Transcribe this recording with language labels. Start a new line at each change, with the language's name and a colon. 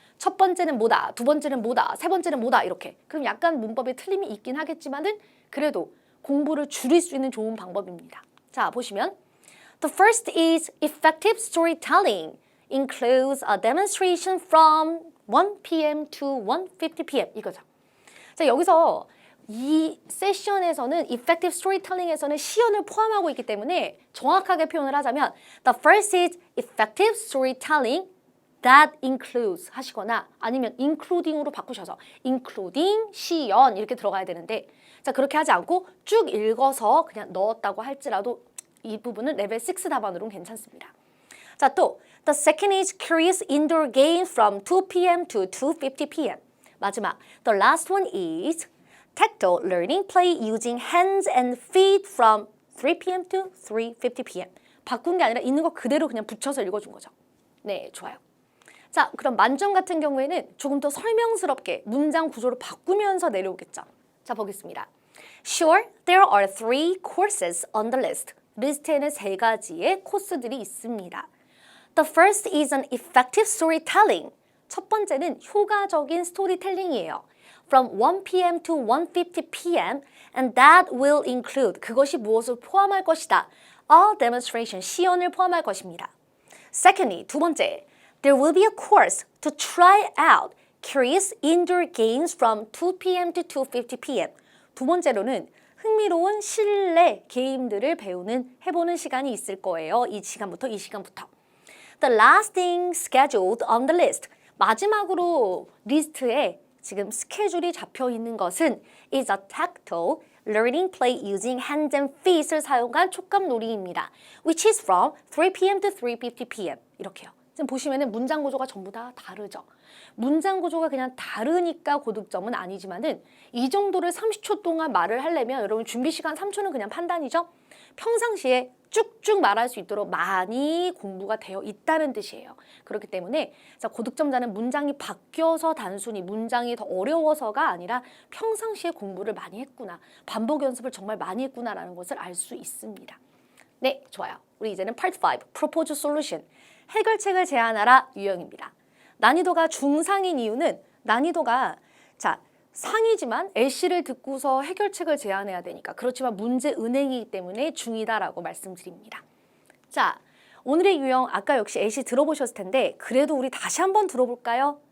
Korean: 첫 번째는 뭐다, 두 번째는 뭐다, 세 번째는 뭐다 이렇게. 그럼 약간 문법에 틀림이 있긴 하겠지만은 그래도 공부를 줄일 수 있는 좋은 방법입니다.
English: 자, 보시면 The first is effective storytelling. Includes a demonstration from 1 p.m. to 1:50 p.m.
Korean: 이거죠. 자, 여기서 이 세션에서는 effective storytelling에서는 시연을 포함하고 있기 때문에 정확하게 표현을 하자면
English: The first is effective storytelling that includes
Korean: 하시거나 아니면 including으로 바꾸셔서 including 시연 이렇게 들어가야 되는데 자, 그렇게 하지 않고 쭉 읽어서 그냥 넣었다고 할지라도 이 부분은 레벨 6 답안으로는 괜찮습니다.
English: 자, 또 The second is curious indoor games from 2 p.m. to 2:50 p.m. 마지막 The last one is tactile learning play using hands and feet from 3 p.m. to 3:50 p.m.
Korean: 바꾼 게 아니라 있는 거 그대로 그냥 붙여서 읽어준 거죠. 네, 좋아요. 자, 그럼 만점 같은 경우에는 조금 더 설명스럽게 문장 구조를 바꾸면서 내려오겠죠. 자, 보겠습니다.
English: Sure, there are 3 courses on the list.
Korean: 리스트에는 세 가지의 코스들이 있습니다.
English: The first is an effective storytelling.
Korean: 첫 번째는 효과적인 스토리텔링이에요.
English: From 1 p.m. to 1:50 p.m. and that will include
Korean: 그것이 무엇을 포함할 것이다.
English: A demonstration,
Korean: 시연을 포함할 것입니다.
English: Secondly,
Korean: 두 번째,
English: there will be a course to try out curious indoor games from 2 p.m. to 2:50 p.m.
Korean: 두 번째로는 흥미로운 실내 게임들을 해보는 시간이 있을 거예요. 이 시간부터 이 시간부터.
English: The last thing scheduled on the list.
Korean: 마지막으로 리스트에 지금 스케줄이 잡혀 있는 것은
English: is a tactile learning play using hands and feet을
Korean: 사용한 촉감놀이입니다.
English: Which is from 3 p.m. to 3:50 p.m.
Korean: 이렇게요. 지금 보시면은 문장 구조가 전부 다 다르죠. 문장 구조가 그냥 다르니까 고득점은 아니지만은 이 정도를 30초 동안 말을 하려면 여러분 준비 시간 3초는 그냥 판단이죠. 평상시에 쭉쭉 말할 수 있도록 많이 공부가 되어 있다는 뜻이에요. 그렇기 때문에 자, 고득점자는 문장이 바뀌어서 단순히 문장이 더 어려워서가 아니라 평상시에 공부를 많이 했구나. 반복 연습을 정말 많이 했구나라는 것을 알 수 있습니다. 네, 좋아요. 우리 이제는 Part 5, Propose Solution. 해결책을 제안하라 유형입니다. 난이도가 중상인 이유는 난이도가 자 상이지만 LC를 듣고서 해결책을 제안해야 되니까 그렇지만 문제 은행이기 때문에 중이다라고 말씀드립니다. 자, 오늘의 유형 아까 역시 LC 들어보셨을 텐데 그래도 우리 다시 한번 들어볼까요?